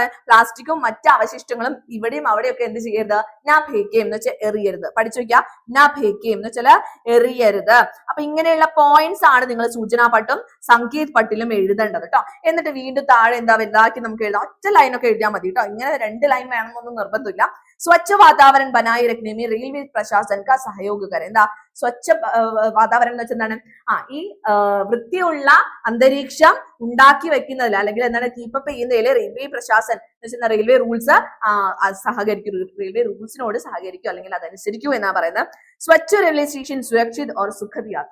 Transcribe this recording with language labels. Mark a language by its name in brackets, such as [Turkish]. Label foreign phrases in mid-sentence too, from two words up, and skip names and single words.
[Malayalam] പ്ലാസ്റ്റിക്കും മറ്റ് അവശിഷ്ടങ്ങളും ഇവിടെയും അവിടെയൊക്കെ എന്ത് ചെയ്യരുത്? [Hindi] ना फेंकें [Malayalam] എന്ന് വെച്ചാൽ എറിയരുത്. പഠിച്ചു വെക്കുക, [Hindi] ना फेंकें [Malayalam] എന്ന് വെച്ചാൽ എറിയരുത്. അപ്പൊ ഇങ്ങനെയുള്ള പോയിന്റ്സ് ആണ് നിങ്ങൾ സൂചനാ പട്ടും സങ്കേത് പട്ടിലും എഴുതേണ്ടത് കേട്ടോ. എന്നിട്ട് വീണ്ടും താഴെ എന്താ വലുതാക്കി നമുക്ക് എഴുതാം. ഒറ്റ ലൈനൊക്കെ എഴുതിയാൽ മതി കേട്ടോ. ഇങ്ങനെ 2 ലൈൻ വേണമെന്നൊന്നും നിർബന്ധമില്ല. [Hindi] स्वच्छ वातावरण बनाए रखने में रेलवे प्रशासन का सहयोग करें. [Malayalam] എന്താ [Hindi] स्वच्छ वातावरण [Malayalam] എന്ന് വെച്ചാൽ എന്താണ്? ഈ വൃത്തിയുള്ള അന്തരീക്ഷം ഉണ്ടാക്കി വെക്കുന്നതിൽ അല്ലെങ്കിൽ എന്താണ് കീപ്പപ്പ് ചെയ്യുന്നതിൽ [Hindi] रेलवे प्रशासन [Malayalam] എന്ന് വെച്ചാൽ [English] railway rules [Malayalam] സഹകരിക്കും, റെയിൽവേ റൂൾസിനോട് സഹകരിക്കും അല്ലെങ്കിൽ അതനുസരിക്കൂ എന്നാ പറയുന്നത്. [Hindi] स्वच्छ रेलवे स्टेशन सुरक्षित और सुखद यात्रा.